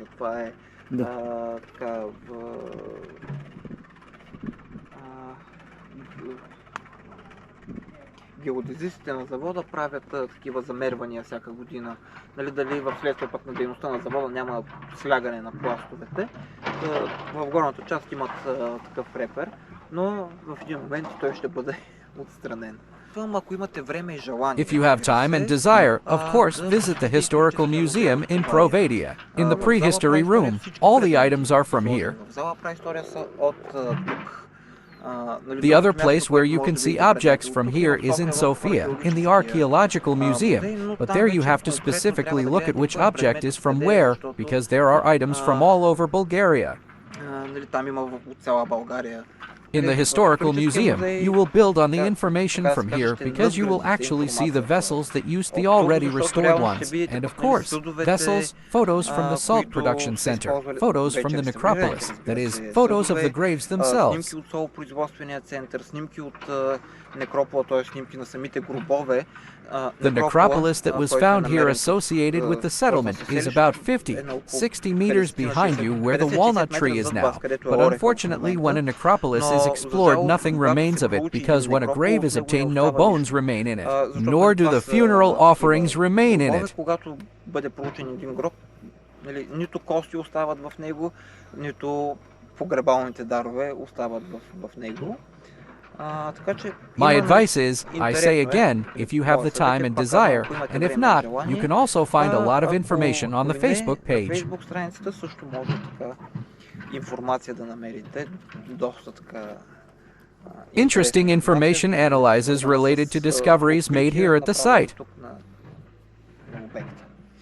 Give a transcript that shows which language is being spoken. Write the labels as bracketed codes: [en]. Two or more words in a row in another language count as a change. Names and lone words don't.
[bg] Това е така геодезистите на завода правят такива замервания всяка година. Дали в следствие пък на дейността на завода няма слягане на пластовете. В горната част имат такъв репер, но в един момент той ще бъде отстранен. съветвам, ако имате време и желание. [en] If you have time and desire, of course, visit the Historical Museum in Provadia. In the prehistory room, all the items are from here. [bg] В зала Праистория са от тук. [en] The other place where you can see objects from here is in Sofia, in the Archaeological Museum, but there you have to specifically look at which object is from where, because there are items from all over Bulgaria. [bg] Там има от цяла България. [en] In the Historical Museum, you will build on the information from here because you will actually see the vessels that used the already restored ones, and of course, vessels, photos from the salt production center, photos from the necropolis, that is, photos of the graves themselves. [bg] Снимки от солопроизводствения център, снимки от некропола, т.е. снимки на самите гробове. [en] The necropolis that was found here associated with the settlement is about 50, 60 meters behind you where the walnut tree is now. But unfortunately, when a necropolis is explored, nothing remains of it because when a grave is obtained, no bones remain in it, nor do the funeral offerings remain in it. [bg] Когато бъде проучен един гроб, нито кости остават в него, нито погребалните дарове остават в него. [en] My advice is, I say again, if you have the time and desire, and if not, you can also find a lot of information on the Facebook page. [bg] Facebook страницата също може така информация да намерите, доста така. [en] Interesting information analyzes related to discoveries made here at the site. [bg] На обекта.